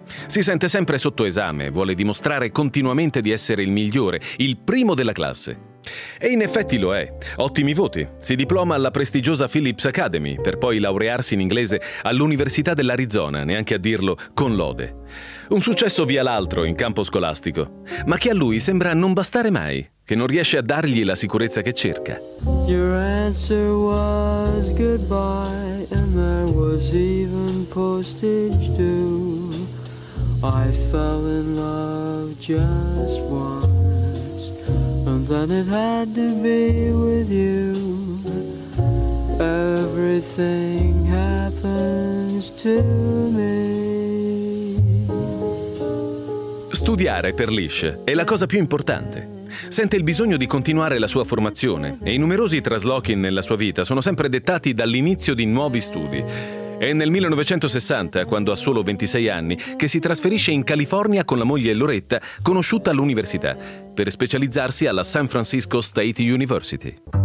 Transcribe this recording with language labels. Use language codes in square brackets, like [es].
[it] Si sente sempre sotto esame, vuole dimostrare continuamente di essere il migliore, il primo della classe. E in effetti lo è. Ottimi voti. Si diploma alla prestigiosa Phillips Academy, per poi laurearsi in inglese all'Università dell'Arizona, neanche a dirlo, con lode. Un successo via l'altro in campo scolastico, ma che a lui sembra non bastare mai, che non riesce a dargli la sicurezza che cerca. [en] Your answer was goodbye, and there was even postage due. I fell in love just once. And then it had to be with you. Everything happens to me. [it] Studiare per Lish è la cosa più importante. Sente il bisogno di continuare la sua formazione e i numerosi traslochi nella sua vita sono sempre dettati dall'inizio di nuovi studi. È nel 1960, quando ha solo 26 anni, che si trasferisce in California con la moglie Loretta, conosciuta all'università, per specializzarsi alla San Francisco State University.